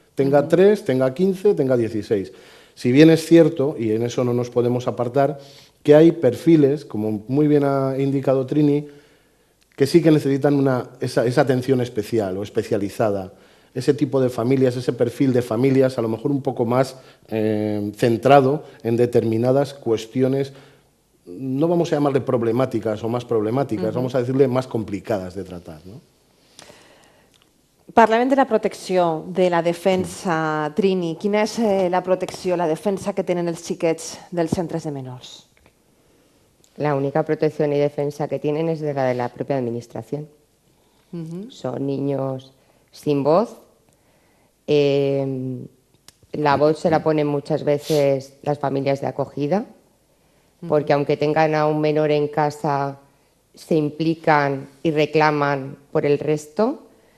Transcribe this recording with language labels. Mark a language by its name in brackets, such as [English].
[Spanish] Tenga 3, tenga 15, tenga 16. Si bien es cierto, y en eso no nos podemos apartar, que hay perfiles, como muy bien ha indicado Trini, que sí que necesitan esa atención especial o especializada. Ese tipo de familias, ese perfil de familias, a lo mejor un poco más centrado en determinadas cuestiones, no vamos a llamarle problemáticas o más problemáticas, vamos a decirle más complicadas de tratar, ¿no? [Catalan] Parlem de la protecció, de la defensa. Trini, quina és la protecció, la defensa que tenen els xiquets dels centres de menors? [Spanish] La única protección y defensa que tienen es de la propia administración. Son niños sin voz. La voz se la ponen muchas veces las familias de acogida, porque aunque tengan a un menor en casa, se implican y reclaman por el resto.